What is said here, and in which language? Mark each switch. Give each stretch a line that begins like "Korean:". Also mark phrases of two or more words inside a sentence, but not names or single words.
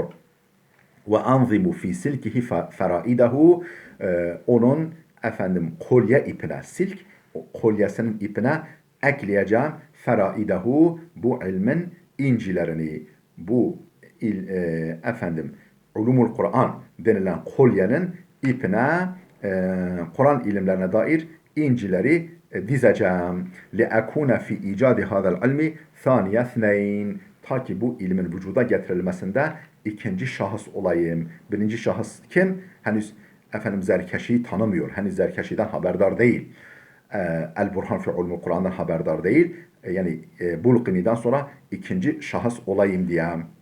Arabic: وأنظم في سلكه فرائده,
Turkish: onun kolye ipine, silk kolyesinin ipine ekleyeceğim feraidehu, bu ilmin incilerini, bu ulumul Kur'an denilen kolyenin ipine Kur'an ilimlerine dair incileri dizeceğim.
Arabic: لِأَكُونَ فِي اِيجَادِ هَذَا الْعِلْمِ ثَانِيَ اثْنَيْنِ.
Turkish: Ta ki bu ilmin vücuda getirilmesinde ikinci şahıs olayım. Birinci şahıs kim? Henüz Zerkeşi'yi tanımıyor. Henüz Zerkeşi'den haberdar değil. El-Burhan fi ulumul Kur'an'dan haberdar değil. Yani Bulqini'den sonra ikinci şahıs olayım diyeyim.